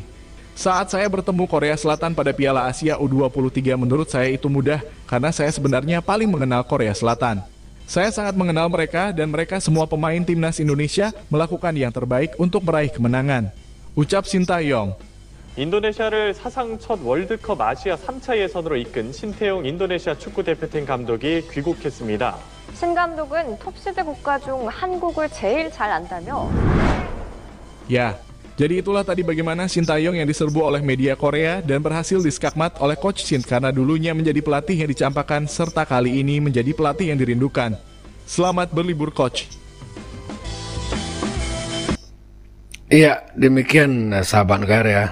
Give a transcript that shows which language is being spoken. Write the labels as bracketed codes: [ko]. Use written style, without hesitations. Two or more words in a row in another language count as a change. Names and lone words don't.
[id] Saat saya bertemu Korea Selatan pada Piala Asia U23, menurut saya itu mudah karena saya sebenarnya paling mengenal Korea Selatan. Saya sangat mengenal mereka dan mereka semua pemain timnas Indonesia melakukan yang terbaik untuk meraih kemenangan. Ucap Sintayong. [ko] 인도네시아를 사상 첫 월드컵 아시아 3차 예선으로 이끈 신태용 인도네시아 축구대표팀 감독이 귀국했습니다. 신 감독은 톱시드 국가 중 한국을 제일 잘 안다며 [id] Ya, jadi itulah tadi bagaimana Sintayong yang diserbu oleh media Korea dan berhasil diskakmat oleh Coach Shin karena dulunya menjadi pelatih yang dicampakkan serta kali ini menjadi pelatih yang dirindukan. Selamat berlibur, Coach. Iya, demikian sahabat negara ya.